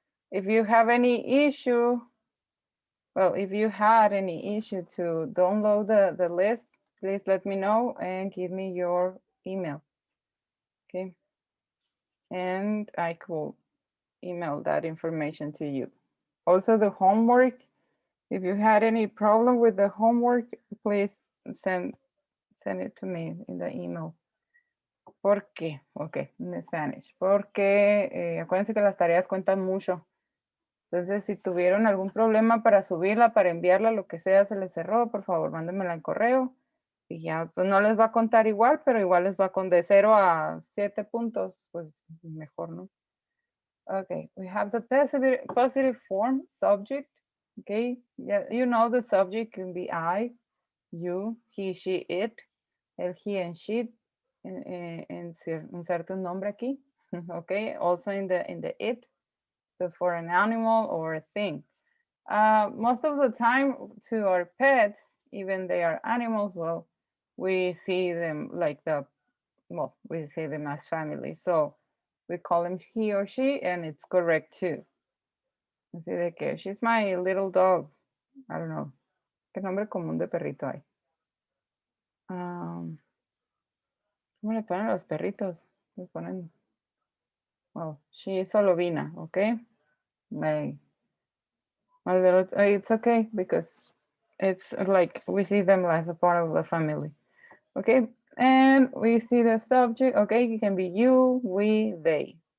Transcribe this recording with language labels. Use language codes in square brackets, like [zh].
[en] If you have any issue, well, if you had any issue to download the list, please let me know and give me your email. Okay. And I could email that information to you. Also the homework, if you had any problem with the homework, please send it to me in the email. [es] ¿Por qué? Ok, en Spanish. Porque acuérdense que las tareas cuentan mucho. Entonces, si tuvieron algún problema para subirla, para enviarla, lo que sea, se les cerró, por favor, mándenmela en correo. Y ya, pues no les va a contar igual, pero igual les va con de 0 a 7 puntos, pues mejor, ¿no? [en] Okay, we have the positive form, subject. Okay, yeah, you know the subject can be I, you, he, she, it, el, he, and she, en un certain [es] nombre aquí. [en] Okay, also in the it, so for an animal or a thing. Most of the time to our pets, even they are animals, well, we see them like we see them as family. So we call him he or she, and it's correct too. [es] Así de que, [en] she's my little dog. I don't know. [es] ¿Qué nombre común de perrito hay? ¿Cómo le ponen los perritos? Le ponen, [en] well, she is Solovina, okay? My little, it's okay because it's like we see them as a part of the family. Okay, and we see the subject. Okay, it can be you, we, they.